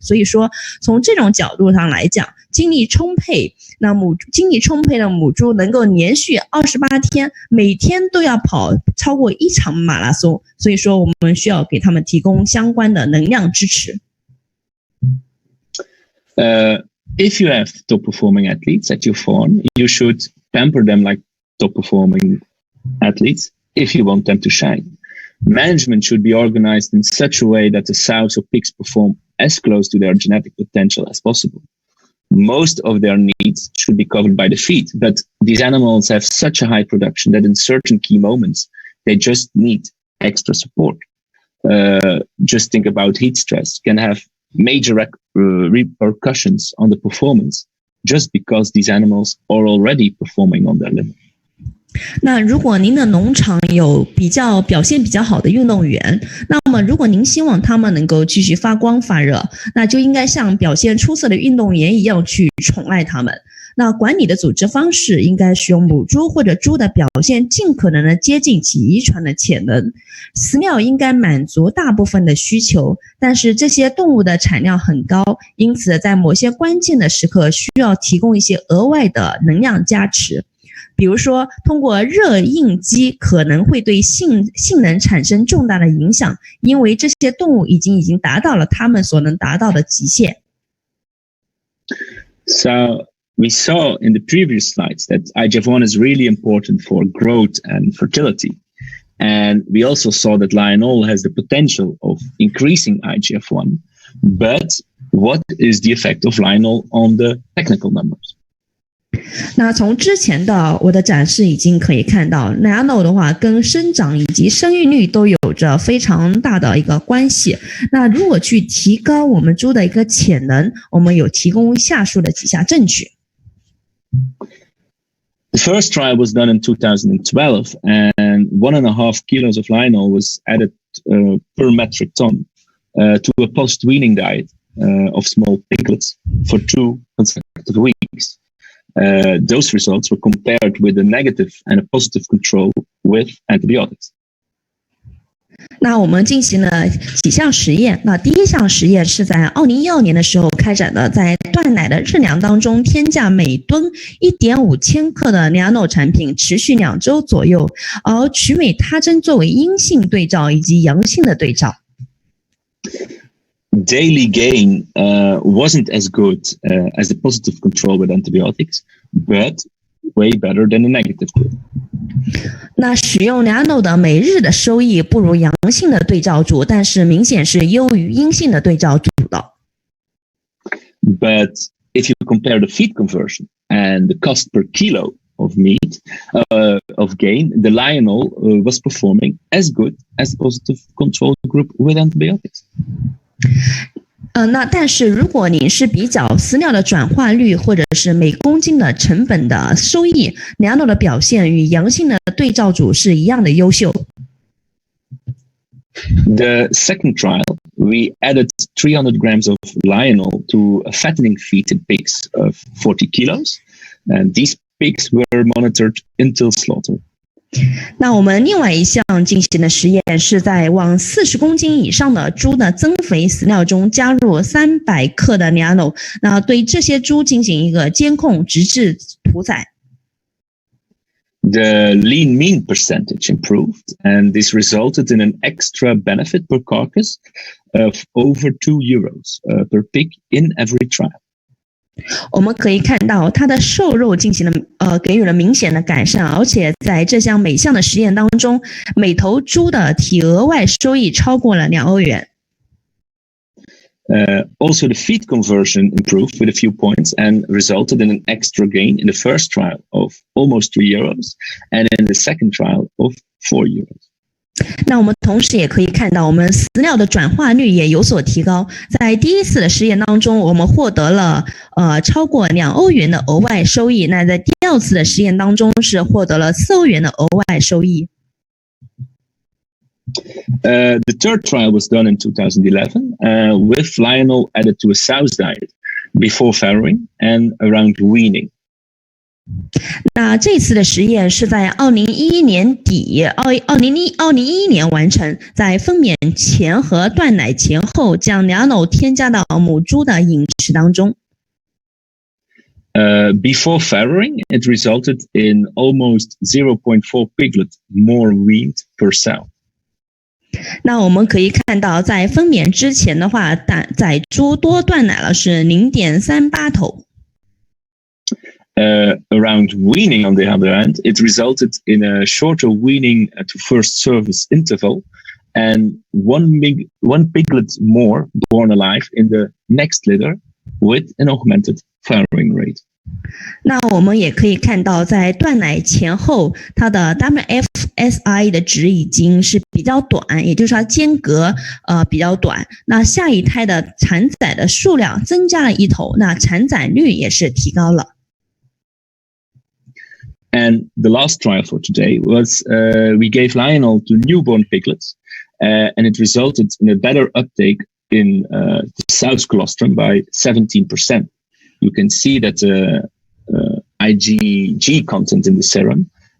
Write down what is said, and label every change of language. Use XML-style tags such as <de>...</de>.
<zh>所以说，从这种角度上来讲，精力充沛的母猪能够连续28天，每天都要跑超过1场马拉松。所以说，我们需要给他们提供相关的能量支持。</zh> <en>If you have top performing athletes at your farm, you should pamper them like top performing athletes if you want them to shine. Management should be organized in such a way that the sows or pigs perform as close to their genetic potential as possible. Most of their needs should be covered by the feed, but these animals have such a high production that in certain key moments, they just need extra support. Just think about heat stress can have major repercussions on the performance just because these animals are already performing on their limit.</en> <zh>那如果您的农场有表现比较好的运动员，那么如果您希望他们能够继续发光发热，那就应该像表现出色的运动员一样去宠爱他们。那管理的组织方式应该使用母猪或者猪的表现尽可能的接近其遗传的潜能。饲料应该满足大部分的需求，但是这些动物的产量很高，因此在某些关键的时刻需要提供一些额外的能量加持。比如说，通过热应激可能会对性能产生重大的影响，因为这些动物已经达到了它们所能达到的极限。</zh> <en>So we saw in the previous slides that IGF-1 is really important for growth and fertility. And we also saw that Lionol has the potential of increasing IGF-1. But what is the effect of Lionol on the technical numbers?</en> <zh>那从之前的我的展示已经可以看到 Lionol 的话跟生长以及生育率都有着非常大的一个关系。那如果去提高我们猪的一个潜能，我们有提供下述的几项证据。</zh> <en>The first trial was done in 2012, and 1.5 kilos of Lionol was added per metric ton to a post-weaning diet of small piglets for 2 consecutive weeks. Those results were compared with a negative and a positive control with antibiotics.</en> <zh>那我们进行了几项实验。那第一项实验是在2012年的时候开展的，在断奶的日粮当中添加每吨 1.5 千克的 Lionol 产品，持续2周左右，而曲美他珍作为阴性对照以及阳性的对照。</zh> <en>Daily gain wasn't as good as the positive control with antibiotics, but way better than the negative group.</en> <zh>那使用 Lionol 的每日的收益不如阳性的对照组，但是明显是优于阴性的对照组的。</zh> <en>But if you compare the feed conversion and the cost per kilo of meat of gain, the Lionol was performing as good as the positive control group with antibiotics.</en> <zh>那但是如果您是比较饲料的转化率或者是每公斤的成本的收益 ，Lionol 的表现与阳性的对照组是一样的优秀。</zh> <en>The second trial, we added 300 grams of Lionol to a fattening feed in pigs of 40 kilos, and these pigs were monitored until slaughter.</en> <zh>那我们另外一项进行的实验是在往40公斤以上的猪的增肥饲料中加入300克的 Lionol， 那对这些猪进行一个监控，直至屠宰。</zh> <en>The lean mean percentage improved, and this resulted in an extra benefit per carcass of over €2 per pig in every trial.</en> <zh>我们可以看到它的瘦肉进行了给予了明显的改善，而且在这项每项的实验当中，每头猪的体额外收益超过了€2。</zh> <en>Also, the feed conversion improved with a few points and resulted in an extra gain in the first trial of almost €3 and in the second trial of €4.</en> <zh>那我们同时也可以看到，我们饲料的转化率也有所提高。在第一次的实验当中，我们获得了超过€2的额外收益。那在第二次的实验当中是获得了€4的额外收益。</zh> <en>The third trial was done in 2011 with Lionol added to a sow's diet before farrowing and around weaning.</en> <zh>那这次的实验是在2011年底，2011年完成，在分娩前和断奶前后，将 Lionol 添加到母猪的饮食当中。</zh> <en>Before farrowing, it resulted in almost 0.4 piglet more weaned per sow.</en> <zh>那我们可以看到，在分娩之前的话，仔猪多断奶了是0.38头。</zh> <en>Around weaning, on the other hand, it resulted in a shorter weaning to first service interval, and one piglet more born alive in the next litter with an augmented flowering rate.</en> <zh>那我们也可以看到，在断奶前后，它的 WFSI 的值已经是比较短，也就是它间隔比较短。那下一胎的产仔的数量增加了1头，那产仔率也是提高了。</zh> <en>And the last trial for today was we gave Lionel to newborn piglets, and it resulted in a better uptake in the South colostrum by 17%. You can see that the IgG content in the serum.</en>